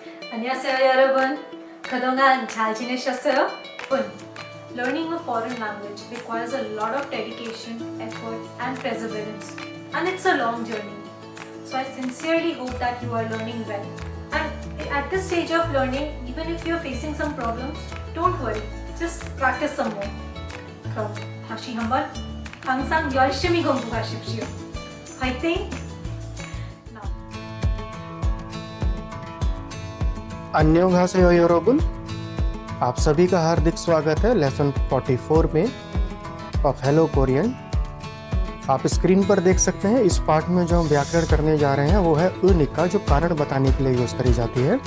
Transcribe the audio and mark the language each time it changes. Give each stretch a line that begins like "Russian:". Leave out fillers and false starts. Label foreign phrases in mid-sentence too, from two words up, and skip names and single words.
Korean: 안녕하세요 여러분. 그동안 잘 지내셨어요?
English: Learning a foreign language requires a lot of dedication, effort and perseverance, and it's a long journey. So I sincerely hope that you are learning well. And at this stage of learning, even if you're facing some problems, don't worry, just practice some more.
Korean: 그럼 다시 한번 항상 열심히 공부하십시오. 화이팅! 안녕하세요 여러분,
Hindi: आप सभी का हार्दिक स्वागत है लेसन 44 में ऑफ हेलो कोरियन। आप स्क्रीन पर देख सकते हैं इस पार्ट में जो हम व्याकरण करने जा रहे हैं वो है उनिका, जो कारण बताने के लिए यूज करी जाती है।